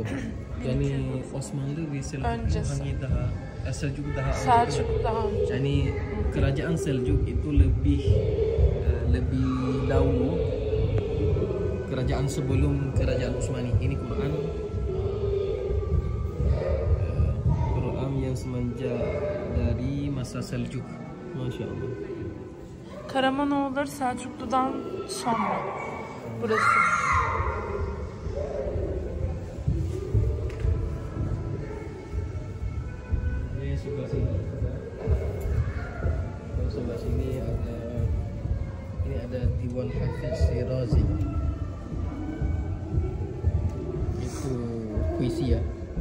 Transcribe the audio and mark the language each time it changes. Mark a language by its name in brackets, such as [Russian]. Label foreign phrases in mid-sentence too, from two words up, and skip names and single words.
[Turkish] Yani Osmanlı ve Seljuk hangi daha Seljuk daha önce. [Indonesian] Yani kerajaan Seljuk itu lebih dahulu, kerajaan sebelum kerajaan Utsmani. Ini Quran yang semenjak dari masa Seljuk. [Arabic] ما شاء الله. [Turkish] Karamanoğulları Selçuklu'dan sonra burası. [Indonesian] Ini sebelah sini. Sebelah sini ada Diwan Hafiz Shirazi. Itu puisi ya.